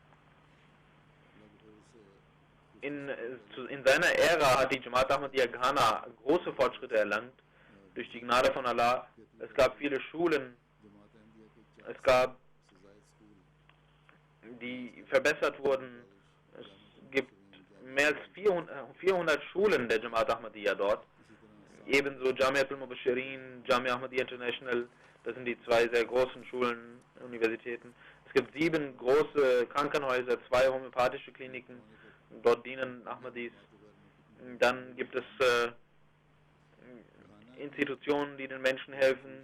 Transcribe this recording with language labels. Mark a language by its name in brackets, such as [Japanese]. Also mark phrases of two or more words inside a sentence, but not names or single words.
[German] In seiner Ära hat die Jamaat Ahmadiyya Ghana große Fortschritte erlangt, durch die Gnade von Allah. Es gab viele Schulen, es gab, die verbessert wurden. Es gibt mehr als 400 Schulen der Jamaat Ahmadiyya dort. Ebenso Jamiat al-Mubashirin, Jamia Ahmadiyya International, das sind die zwei sehr großen Schulen, Universitäten. Es gibt 7 große Krankenhäuser, 2 homöopathische Kliniken. Dort dienen Ahmadis. Dann gibt es Institutionen, die den Menschen helfen.